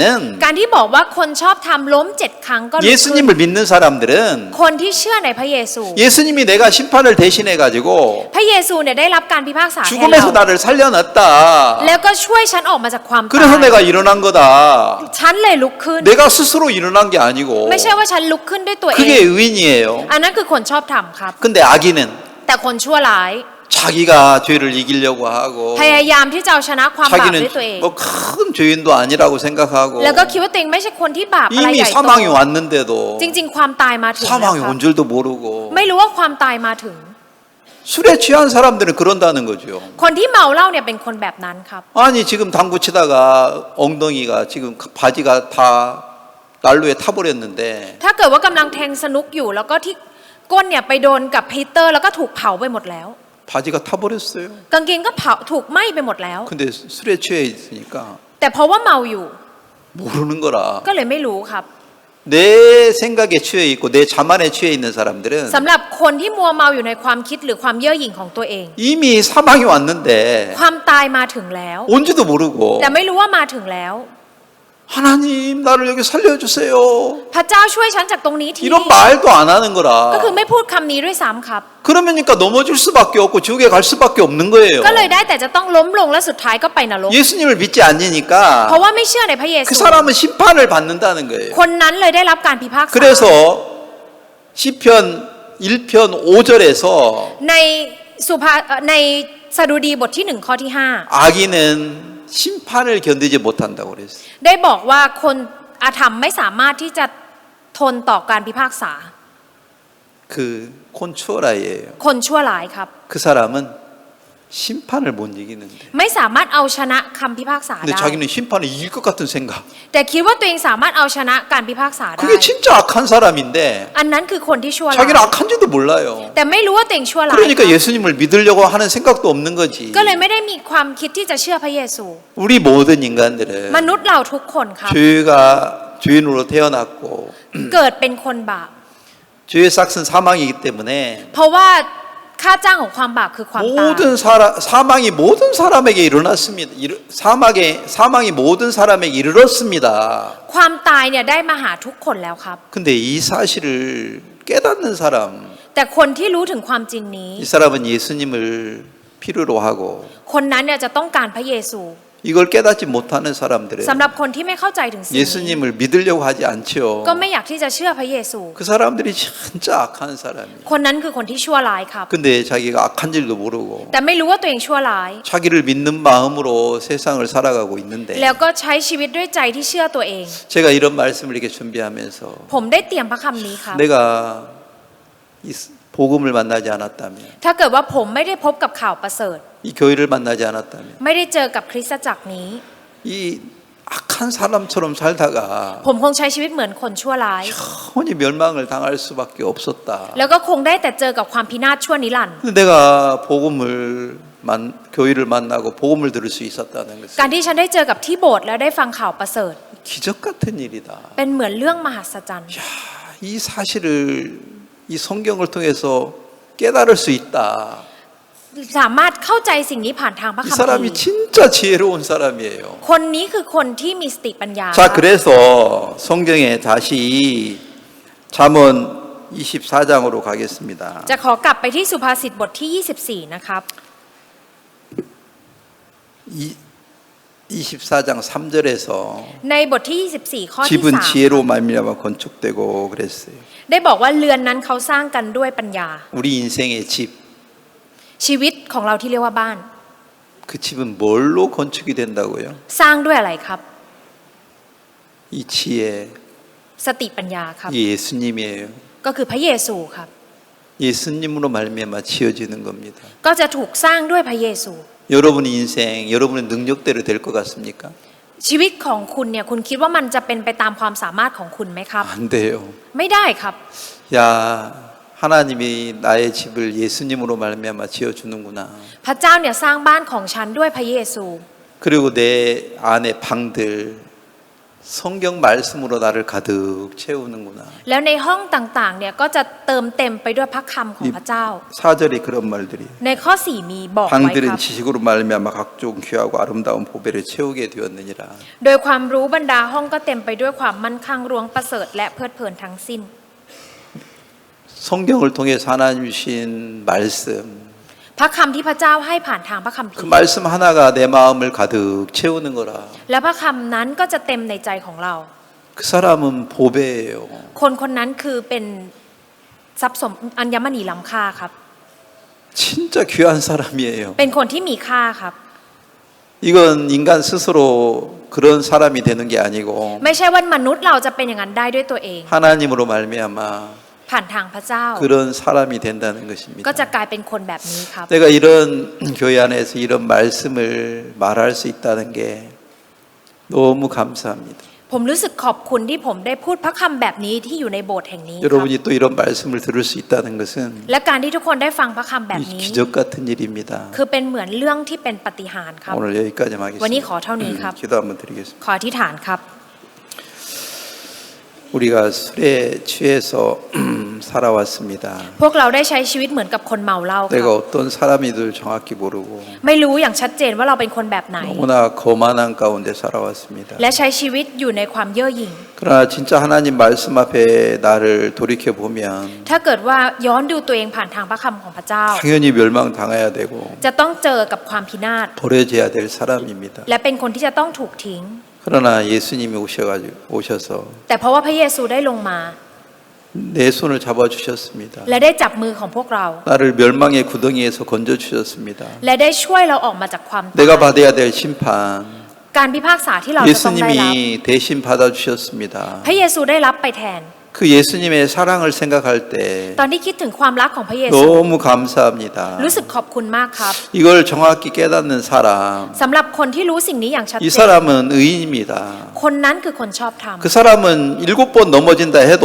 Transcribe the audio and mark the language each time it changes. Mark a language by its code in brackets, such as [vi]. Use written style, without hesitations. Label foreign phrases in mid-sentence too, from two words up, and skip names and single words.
[th] การที่บอกว่าคนชอบธรรมล้ม7 ครั้งก็ลุกขึ้น [ko] 예수님을 믿는 사람들은 [th] คนที่เชื่อในพระเยซู [ko] 예수님이 내가 심판을 대신해 가지고 [th] พระเยซูเนี่ยได้รับการพิพากษาแทน [ko] 죽음에서 [th] เรา [ko] 나를 살려놨다. [th] แล้วก็ช่วยฉันออกมาจากความตาย [ko] 그래서 내가 일어난 거다. [th] ฉันเลยลุกขึ้น [ko] 내가 스스로 일어난 게 아니고 [th] ไม่ใช่ว่าฉันลุกขึ้นด้วยตัวเอ [ko] 그게 [th] ง [ko] 의인이에요. [th] อันนั้นคือคนชอบธรรมครับ [ko] 근데 악인은 [th] แต่คนชั่วร้าย [ko] 자기가 죄를 이기려고 하고 [th] พยายามที่จะเอาชนะความบาปด้วยตัวเอง [ko] 자기는 뭐 큰 죄인도 아니라고 생각하고 [th] แล้วก็คิดว่าตัวเองไม่ใช่คนที่บาปอะไร [ko] 이미 [th] ใหญ่โต [ko] 사망이 왔는데도 [th] จริงๆ ความตายมาถึงแล้ว [ko] 사망이 [th] ครับ [ko] 온 줄도 모르고 [th] ไม่รู้ว่าความตายมาถึง [ko] 술에 취한 사람들은 그런다는 거죠. [th] คนที่เมาเหล้าเนี่ยเป็นคนแบบนั้นครับ [ko] 아니 지금 당구 치다가 엉덩이가 지금 바지가 다 난로에 타버렸는데 [th] ถ้าเกิดว่ากำลังแทงสนุกอยู่ แล้วก็ที่ก้นเนี่ยไปโดนกับฮีตเตอร์แล้วก็ถูกเผาไปหมดแล้ว [ko] 바지가 타버렸어요. [th] กางเกงก็เผาถูกไหม้ไปหมดแล้ว [ko] 근데 술에 취해 있으니까 [th] แต่เพราะว่าเมาอยู่ [ko] 모르는 거라. [th] ก็เลยไม่รู้ครับ [ko] 내 생각에 취해 있고 내 자만에 취해 있는 사람들은 [th] สำหรับคนที่มัวเมาอยู่ในความคิดหรือความเย่อหยิ่งของตัวเอง [ko] 이미 사망이 왔는데 [th] ความตายมาถึงแล้ว [ko] 온지도 모르고 [th] แต่ไม่รู้ว่ามาถึงแล้ว [ko] 하나님 나를 여기 살려주세요. [th] พระเจ้าช่วยฉันจากตรงนี้ที [ko] 이런 말도 안 하는 [th] ก็คือ [ko] 거라. [th] ไม่พูดคำนี้ด้วยซ้ำครับ [ko] 그러니까 넘어질 수밖에 없고 지옥에 갈 수밖에 없는 거예요. [th] ก็เลยได้แต่จะต้องล้มลงและสุดท้ายก็ไปนรก [ko] 예수님을 믿지 [th] เพราะ [ko] 않으니까 [th] ว่าไม่เชื่อในพระเยซู [ko] 그 사람은 심판을 받는다는 거예요. [th] คนนั้นเลยได้รับการพิพากษา [ko] 그래서 시편 1편 5절에서 [th] ในในสดุดีบทที่1ข้อที่ [ko] 악인은 심판을 견디지 못한다고 그랬어요. [th] 5 ได้บอกว่าคนอาธรรมไม่สามารถที่จะทนต่อการพิพากษา [ko] 그 콘추어라이예요. [th] คนชั่วร้ายครับ [ko] 그 사람은 심판을 못 이기는데. [th] ไม่สามารถเอาชนะคำพิพากษา [ko] 근데 [th] ได้ [ko] 자기는 심판을 이길 것 같은 생각. [th] แต่คิดว่าตัวเองสามารถเอาชนะการพิพากษาได้ [ko] 그게 진짜 악한 사람인데 [th] อันนั้นคือคนที่ชั่วร้าย [ko] 자기는 악한지도 몰라요. [th] แต่ไม่รู้ว่าตัวเองชั่วร้าย [ko] 그러니까 예수님을 믿으려고 하는 생각도 없는 거지. [th] ก็เลยไม่ได้มีความคิดที่จะเชื่อพระเยซู [ko] 우리 모든 인간들은 [th] มนุษย์เราทุกคนครับ [ko] 죄가 죄인으로 태어났고 [th] เกิดเป็นคนบาป [ko] 죄의 삭은 사망이기 때문에 [th] เพราะว่าค่าจ้างของความบาปคือความตาย [ko] 모든 사망이 모든 사람에게 일어났습니다. 사망이 모든 사람에게 이르렀습니다. [th] ความตายเนี่ยได้มาหาทุกคนแล้วครับ [ko] 근데 이 사실을 깨닫는 사람, [th] แต่คนที่รู้ถึงความจริงนี้ [ko] 이 사람은 예수님을 필요로 하고 [th] คนนั้นเนี่ยจะต้องการพระเยซู [ko] 이걸 깨닫지 못하는 사람들은 [th] สำหรับคนที่ไม่เข้าใจถึงสิ่งนี้ [ko] 예수님을 믿으려고 하지 않죠. [th] ก็ไม่อยากที่จะเชื่อพระเยซู [ko] 그 사람들이 진짜 악한 사람이에요. [th] คนนั้นคือคนที่ชั่วร้ายครับ [ko] 근데 자기가 악한 줄도 모르고 [th] แต่ไม่รู้ว่าตัวเองชั่วร้าย [ko] 자기를 믿는 마음으로 세상을 살아가고 있는데 [th] แล้วก็ใช้ชีวิตด้วยใจที่เชื่อตัวเอง [ko] 제가 이런 말씀을 이렇게 준비하면서 [th] ผมได้เตรียมพระคำนี้ครับ [ko] 내가 이 복음을 만나지 않았다면 [th] ถ้าเกิดว่าผมไม่ได้พบกับข่าวประเสริฐ [ko] 이 교회를 만나지 않았다면 [th] ไม่ได้เจอกับคริสตจักรนี้ [ko] 이 악한 사람처럼 살다가 [th] ผมคงใช้ชีวิตเหมือนคนชั่วร้าย [ko] 영원히 멸망을 당할 수밖에 없었다. [th] แล้วก็คงได้แต่เจอกับความพินาศชั่วนิรันดร์ [ko] 근데 내가 교회를 만나고 복음을 들을 수 있었다는 [th] การ [ko] 것은 [th] ที่ฉันได้เจอกับที่โบสถ์แล้วได้ฟังข่าวประเสริฐ [ko] 기적 같은 일이다. [th] เป็นเหมือนเรื่องมหัศจรรย์ [ko] 이 사실을 이 성경을 통해서 깨달을 수 있다. [th] สามารถเข้าใจสิ่งนี้ผ่านทางพระ [ko] 이 [th] คัมภี [ko] 사람이 [th] ร์ [ko] 진짜 지혜로운 사람이에요. [th] คนนี้คือคนที่มีสติปัญญา [ko] 자, 그래서 성경에 다시 잠언 24장으로 가겠습니다. [th] จะขอกลับไปที่สุภาษิตบทที่ 24 นะครับ [ko] 24장 3절에서 [th] ในบทที่ 24 ข้อที่ [ko] 집은 지혜로 말미암아 건축되고 그랬어요. [th] ได้บอกว่าเรือนนั้นเขาสร้างกันด้วยปัญญา [ko] 우리 인생의 집, [th] ชีวิตของเราที่เรียกว่าบ้าน [ko] 그 집은 뭘로 건축이 된다고요? [th] สร้างด้วยอะไรครับ [ko] 이 지혜, [th] สติปัญญาครับ [ko] 이 예수님이에요. [th] ก็คือพระเยซูครับ [ko] 예수님으로 말미암아 지어지는 겁니다. [th] ก็จะถูกสร้างด้วยพระเยซู [ko] 여러분 인생, 여러분의 능력대로 될 것 같습니까? [th] ชีวิตของคุณเนี่ยคุณคิดว่ามันจะเป็นไปตามความสามารถของคุณไหมครับ [ko] 안 돼요. [th] ไม่ได้ครับ [ko] 야, 하나님이 나의 집을 예수님으로 말미암아 지어주는구나. [th] พระเจ้าเนี่ยสร้างบ้านของฉันด้วยพระเยซู [ko] 그리고 내 안에 방들 성경 말씀으로 나를 가득 채우는구나. [th] แล้วในห้องต่างๆเนี่ยก็จะเติมเต็มไปด้วยพระคำของพระเจ้า [ko] 4절에 그런 말들이에요. [th] ในข้อ 4 มีบอกไว้ค [ko] 방들은 [th] รับ [ko] 지식으로 말미암아 각종 귀하고 아름다운 보배를 채우게 되었느니라. [th] โดยความรู้บรรดาห้องก็เต็มไปด้วยความมั่นคงรวงประเสริฐและเพลิดเพลินทั้งสิ้น [ko] 성경을 통해서 하나님 주신 말씀, [th] พระคำที่พระเจ้าให้ผ่านทางพระคัมภี [ko] 그 [th] ร์ [ko] 말씀 하나가 내 마음을 가득 채우는 거라. [th] และพระคำนั้นก็จะเต็มในใจของเรา [ko] 그 사람은 보배예요. [th] คนคนนั้นคือเป็นทรัพย์สมอัญมณีล้ำค่าครับ [ko] 진짜 귀한 사람이에요. [th] เป็นคนที่มีค่าครับ [ko] 이건 인간 스스로 그런 사람이 되는 게 아니고 [th] ไม่ใช่ว่ามนุษย์เราจะเป็นอย่างนั้นได้ด้วยตัวเอง [ko] 하나님으로 말미암아 [th] ผ่านทางพระเจ้า [ko] 그런 사람이 된다는 것입니다. [th] ก็จะกลายเป็นคนแบบนี้ครับ [ko] 내가 이런 교회 안에서 이런 말씀을 말할 수 있다는 게 너무 감사합니다. [th] ผมรู้สึกขอบคุณที่ผมได้พูดพระคำแบบนี้ที่อยู่ในโบสถ์แห่งนี้ครับ [ko] 여러분이 또 이런 말씀을 들을 수 있다는 것은 [th] และการที่ทุกคนได้ฟังพระคำแบบ [ko] 이 [th] นี้ [ko] 기적 같은 일입니다. [th] คือเป็นเหมือนเรื่องที่เป็นปาฏิหาริย์ครับ [ko] 오늘 여기까지 [th] วันนี้ [ko] 하겠습니다. [th] ขอเท่านี้ครับ [ko] 기도 한번 드리겠습니다. [th] ขออธิษฐานครับ [ko] 우리가 술에 취해서 살아왔습니다. [th] พวกเราได้ใช้ชีวิตเหมือนกับคนเมาเหล้าค [ko] 내가 [th] รับ [ko] 어떤 사람이들 정확히 모르고 [th] ไม่รู้อย่างชัดเจนว่าเราเป็นคนแบบไหน [ko] 너무나 거만한 가운데 살아왔습니다. [th] และใช้ชีวิตอยู่ในความเย่อหยิ่ง [ko] 그러나 진짜 하나님 말씀 앞에 나를 돌이켜 보면 [th] ถ้าเกิดว่าย้อนดูตัวเองผ่านทางพระคำของพระเจ้า [ko] 당연히 멸망당해야 되고 [th] จะต้องเจอกับความพินาศ [ko] 버려져야 될 사람입니다. [th] และเป็นคนที่จะต้องถูกทิ้ง [ko] 그러나 예수님이 오셔서 [th] แต่เพราะว่าพระเยซูได้ลงมา [ko] 내 손을 잡아주셨습니다. [th] และได้จับมือของพวกเรา [ko] 나를 멸망의 구덩이에서 건져주셨습니다. [th] และได้ช่วยเราออกมาจากความตาย [ko] 내가 받아야 될 심판 [th] การพิพากษาที่เราจะต้องได้รับ [ko] 예수님이 대신 받아주셨습니다. [th] พระเยซูได้รับไปแทน [ko] 그 예수님의 사랑을 생각할 때 [th] ตอนที่คิดถึงความรักของพระเยซู [ko] 너무 감사합니다. [th] รู้สึกขอบคุณมากครับ [ko] 이걸 정확히 깨닫는 사람, [th] สำหรับคนที่รู้สิ่งนี้อย่างชัด [ko] 이 [th] เจน [ko] 사람은 의인입니다. [th] คนนั้นคือคนชอบธรรม [ko] 그 사람은 7번 넘어진다 해도